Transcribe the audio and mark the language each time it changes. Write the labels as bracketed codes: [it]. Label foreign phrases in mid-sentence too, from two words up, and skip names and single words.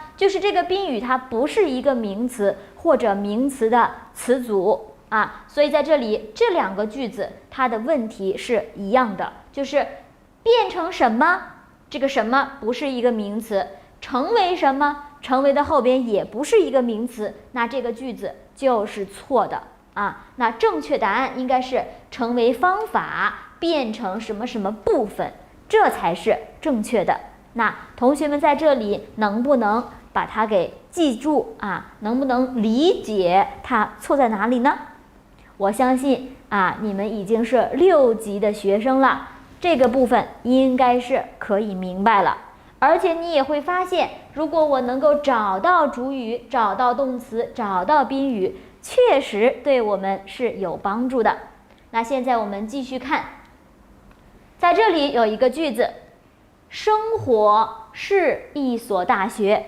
[zh] 就是這個賓語它不是一個名詞或者名詞的詞組所以在這裡這2個句子它的問題是一樣的，就是變成什麼，這個什麼不是一個名詞，成為什麼，成為的後邊也不是一個名詞，那這個句子就是錯的那正確答案應該是成為方法，變成什麼什麼部分，這才是正確的。那同學們在這裡能不能把它給記住能不能理解它錯在哪裡呢？我相信你們已經是6級的學生了，這個部分應該是可以明白了。而且你也會發現，如果我能夠找到主語，找到動詞，找到賓語，確實對我們是有幫助的。那現在我們繼續看，在這裡有一個句子，生活是一所大學。